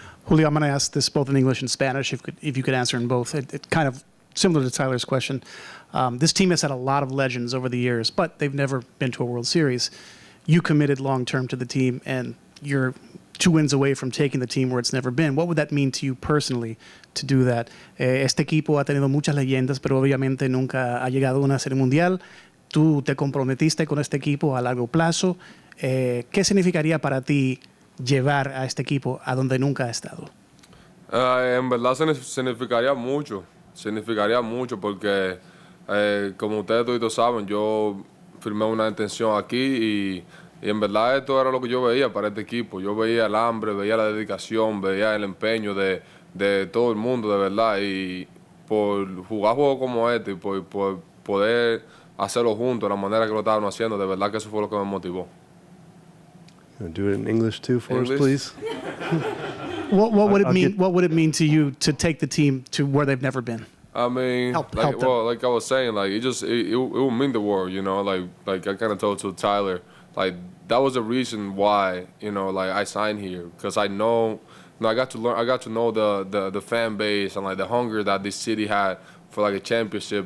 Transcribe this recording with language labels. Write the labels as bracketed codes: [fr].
[en] Julio, I'm going to ask this both in English and Spanish, if you could answer in both. It kind of similar to Tyler's question. This team has had a lot of legends over the years, but they've never been to a World Series. You committed long-term to the team, and you're 2 wins away from taking the team where it's never been. What would that mean to you personally to do that? [es] Este equipo ha tenido muchas leyendas, pero obviamente nunca ha llegado a una serie mundial. Tú te comprometiste con este equipo a largo plazo. ¿Qué significaría para ti llevar a este equipo a donde nunca ha estado? En verdad significaría mucho porque como ustedes todos saben, yo firmé una intención aquí y en verdad esto era lo que yo veía para este equipo. Yo veía el hambre, veía la dedicación, veía el empeño de todo el mundo, de verdad. Y por jugar juegos como este y por poder hacerlo juntos, de la manera que lo estaban haciendo, de verdad que eso fue lo que me motivó. [en] Do it in English too for us, please. What would it mean? What would it mean to you to take the team to where they've never been? I mean, help like I was saying, like it will mean the world, Like I kind of told to Tyler, like that was the reason why, like I signed here, because I know, I got to know the fan base and like the hunger that this city had for like a championship.